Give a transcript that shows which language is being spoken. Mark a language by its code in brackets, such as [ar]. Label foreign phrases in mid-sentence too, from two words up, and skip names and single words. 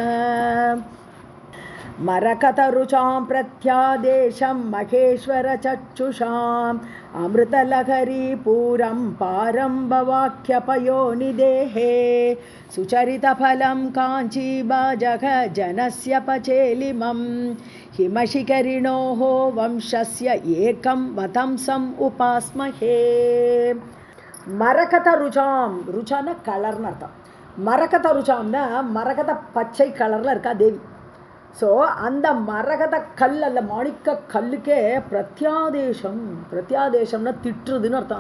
[sa] मरकतरुचां प्रत्यादेशं महेश्वरचक्षुषाम् अमृतलहरीपूरं पारम्भवाक्यपयोनिदेहे सुचरितफलं काञ्चीबाजः जनस्य पचेलिमं हिमशिखरिणोः वंशस्य एकं वतंसम् उपास्महे. मरकत रुचाम्, [ta] ருச்சான கலர்னு அர்த்தம். மரகத ருச்சாம்னா மரகத பச்சை கலரில் இருக்கா தேவி. ஸோ அந்த மரகத கல், அல்ல மாணிக்க கல்லுக்கே பிரத்யாதேசம், பிரத்யாதேசம்னா திட்டுறதுன்னு அர்த்தம்.